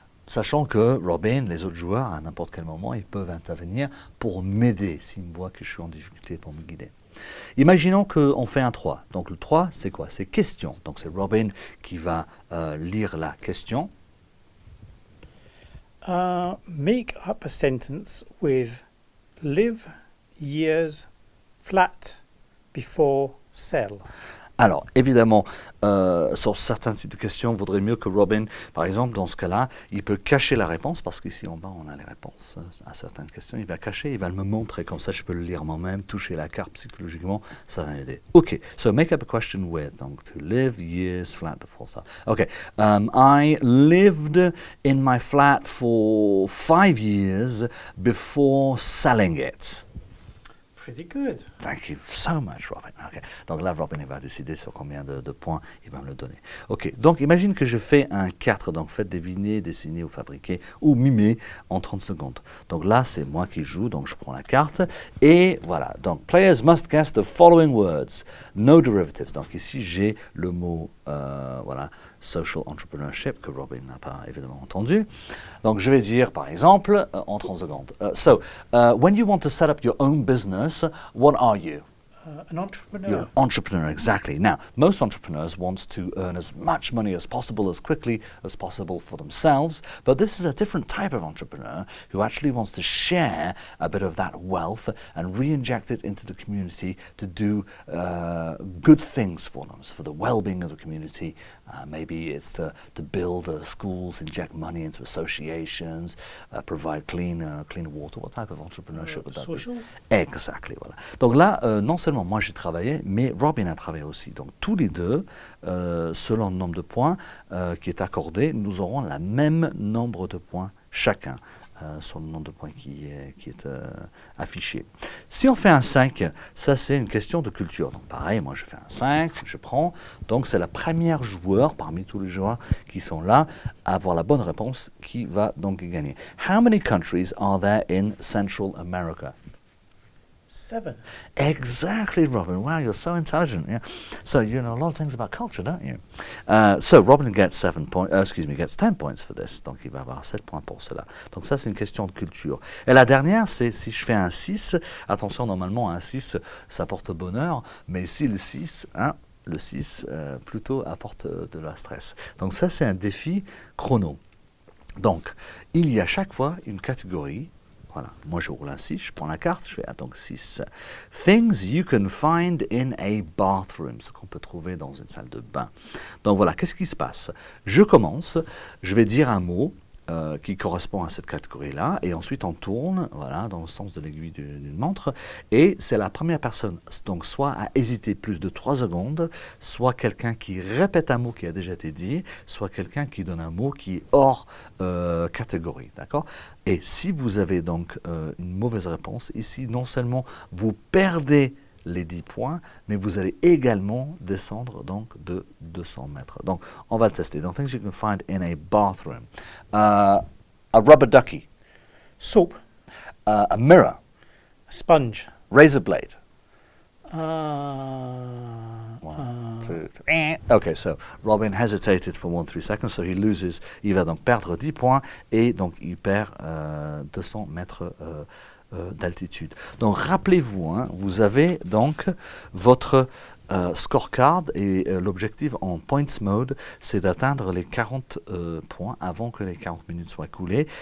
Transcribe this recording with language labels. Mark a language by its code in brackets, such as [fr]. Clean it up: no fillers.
[fr] Sachant que Robin, les autres joueurs, à n'importe quel moment, ils peuvent intervenir pour m'aider s'ils me voient que je suis en difficulté pour me guider. Imaginons qu'on fait un 3. Donc le 3, c'est quoi? C'est question. Donc c'est Robin qui va lire la question. Make up a sentence with live, years, flat, before, sell. Alors, évidemment, sur certains types de questions, il vaudrait mieux que Robin, par exemple, dans ce cas-là, il peut cacher la réponse, parce qu'ici en bas, on a les réponses à certaines questions. Il va cacher, il va me montrer, comme ça je peux le lire moi-même, toucher la carte psychologiquement, ça va m'aider. [en] OK, so make up a question with, donc to live, years, flat, before ça. OK, I lived in my flat for 5 years before selling it. Pretty good. Thank you so much, Robin. Okay. [fr] Donc là, Robin il va décider sur combien de points il va me le donner. OK. Donc imagine que je fais un 4. Donc faites deviner, dessiner ou fabriquer ou mimer en 30 secondes. Donc là, c'est moi qui joue. Donc je prends la carte. Et voilà. [en] Donc players must guess the following words. No derivatives. [fr] Donc ici, j'ai le mot voilà, social entrepreneurship que Robin n'a pas évidemment entendu. Donc je vais dire par exemple en 30 secondes. [en] When you want to set up your own business, what are you? An entrepreneur. You're an entrepreneur, exactly. Now, most entrepreneurs want to earn as much money as possible, as quickly as possible for themselves, but this is a different type of entrepreneur who actually wants to share a bit of that wealth and re-inject it into the community to do good things for them, so for the well-being of the community. Maybe it's to build schools, inject money into associations, provide clean water. What type of entrepreneurship would that Social? be? Exactly, voilà. [fr] Donc là, non seulement moi j'ai travaillé, mais Robin a travaillé aussi. Donc tous les deux, selon le nombre de points qui est accordé, nous aurons le même nombre de points chacun. Sur le nombre de points qui est affiché. Si on fait un 5, ça c'est une question de culture. Donc pareil, moi je fais un 5, je prends. Donc c'est la première joueur parmi tous les joueurs qui sont là à avoir la bonne réponse qui va donc gagner. [en] How many countries are there in Central America? 7. Exactly, Robin. Wow, you're so intelligent. Yeah. So you know a lot of things about culture, don't you? So Robin gets 10 points for this. [fr] Donc il va avoir 7 points pour cela. Donc ça, c'est une question de culture. Et la dernière, c'est si je fais un 6. Attention, normalement, un 6, ça porte bonheur. Mais si le 6, le 6 plutôt apporte de la stress. Donc ça, c'est un défi chrono. Donc, il y a chaque fois une catégorie. Voilà, moi je roule un 6, je prends la carte, je fais donc 6. [en] Things you can find in a bathroom, [fr] ce qu'on peut trouver dans une salle de bain. Donc voilà, qu'est-ce qui se passe? Je commence, je vais dire un mot qui correspond à cette catégorie-là, et ensuite on tourne, voilà, dans le sens de l'aiguille d'une montre, et c'est la première personne, donc soit à hésiter plus de 3 secondes, soit quelqu'un qui répète un mot qui a déjà été dit, soit quelqu'un qui donne un mot qui est hors catégorie, d'accord? Et si vous avez donc une mauvaise réponse, ici, non seulement vous perdez les 10 points, mais vous allez également descendre donc de 200 mètres. Donc, on va le tester. [en] Donc, things you can find in a bathroom. A rubber ducky. Soap. A mirror. Sponge. Razor blade. Uh, 1, 2, 3. Okay, so Robin hesitated for 1-3 seconds, so he loses. [fr] Il va donc perdre 10 points et donc il perd 200 mètres d'altitude. Donc rappelez-vous, vous avez donc votre scorecard et l'objectif en points mode, c'est d'atteindre les 40 points avant que les 40 minutes soient coulées.